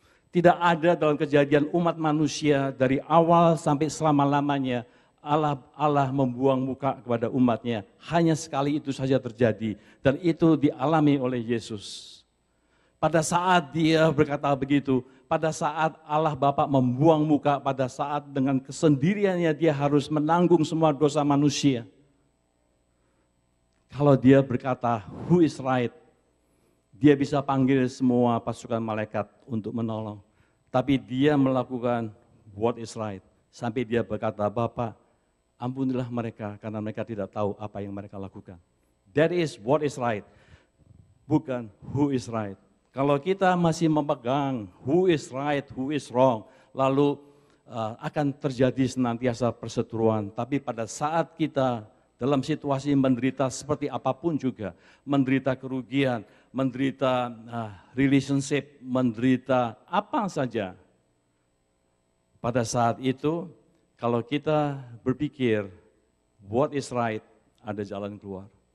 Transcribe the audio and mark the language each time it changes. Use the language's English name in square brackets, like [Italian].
[Indonesian] Tidak ada dalam kejadian umat manusia dari awal sampai selama-lamanya Allah membuang muka kepada umatnya. Hanya sekali itu saja terjadi dan itu dialami oleh Yesus. Pada saat dia berkata begitu, pada saat Allah Bapa membuang muka, pada saat dengan kesendiriannya dia harus menanggung semua dosa manusia. Kalau dia berkata, [English] who is right? [Indonesian] Dia bisa panggil semua pasukan malaikat untuk menolong. Tapi dia melakukan [English] what is right. [Indonesian] Sampai dia berkata, Bapa, ampunilah mereka karena mereka tidak tahu apa yang mereka lakukan. [English] That is what is right. [Indonesian] Bukan who is right. Kalau kita masih memegang [English] who is right, who is wrong, [Indonesian] lalu akan terjadi senantiasa perseteruan. Tapi pada saat kita dalam situasi menderita seperti apapun juga, menderita kerugian, menderita relationship, menderita apa saja, pada saat itu kalau kita berpikir [English] what is right, [Indonesian] ada jalan keluar.